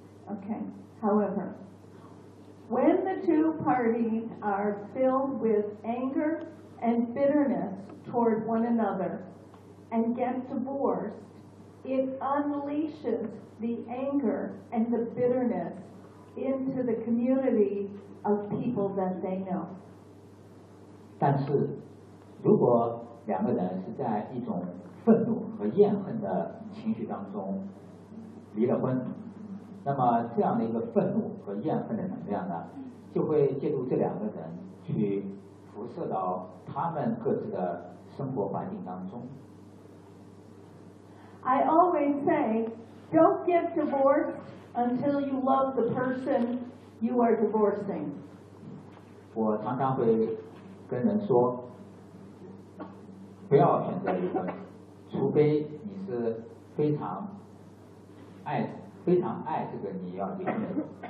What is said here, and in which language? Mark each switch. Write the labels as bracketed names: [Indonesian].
[English] OK, however, when the two parties are filled with anger and bitterness toward one another and get divorced, it unleashes the anger and the bitterness into the community of people that they know. [Chinese] 但是如果两个人是在一种愤怒和厌恨的情绪当中离了婚，那么这样的一个愤怒和厌恨的能量呢，就会借助这两个人去辐射到他们各自的生活环境当中。 [English] I always say, don't get divorced until you love the person you are divorcing. [Chinese] 我常常会跟人说不要选择离婚，除非你是非常爱这个你要离婚的人。